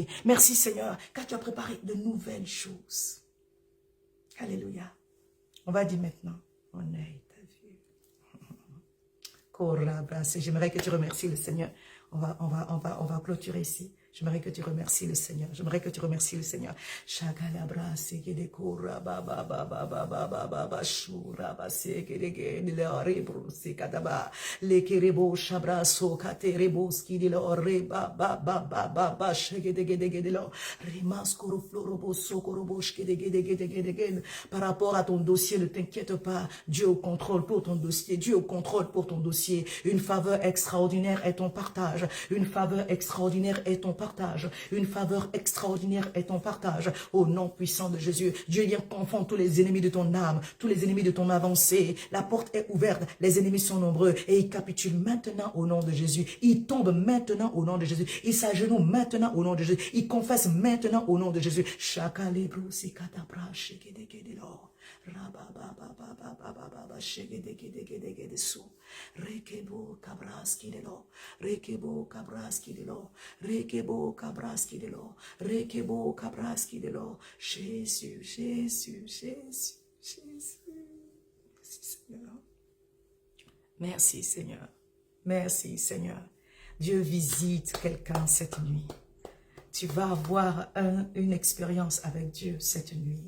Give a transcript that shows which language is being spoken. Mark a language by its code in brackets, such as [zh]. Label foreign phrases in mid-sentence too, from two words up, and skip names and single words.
[fr] Merci Seigneur car tu as préparé de nouvelles choses. Alléluia. On va dire maintenant, mon œil t'a vu. J'aimerais que tu remercies le Seigneur. On va clôturer ici. J'aimerais que tu remercies le Seigneur. J'aimerais que tu remercies le Seigneur. Shagalabra segede kora ba ba ba ba ba ba ba ba ba shura ba segede gede le rebru sekadaba le kerebo shabra sokate reboski de le ba ba ba ba ba ba segede gede gede lo rimas koro florobo sokorobo skede gede gede gede gede. Par rapport à ton dossier, ne t'inquiète pas. Dieu au contrôle pour ton dossier. Dieu au contrôle pour ton dossier. Une faveur extraordinaire est ton partage. Une faveur extraordinaire est ton partage. Une faveur extraordinaire est ton partage. Au nom puissant de Jésus, Dieu vient confondre tous les ennemis de ton âme, tous les ennemis de ton avancée. La porte est ouverte, les ennemis sont nombreux et ils capitulent maintenant au nom de Jésus. Ils tombent maintenant au nom de Jésus. Ils s'agenouillent maintenant au nom de Jésus. Ils confessent maintenant au nom de Jésus. Rekebo kabraski de lo, rekebo kabraski de lo, rekebo kabraski de lo, rekebo kabraski de lo. Jésus, Jésus, Jésus, Jésus. Merci Seigneur. Merci Seigneur. Merci Seigneur. Dieu visite quelqu'un cette nuit. Tu vas avoir une expérience avec Dieu cette nuit.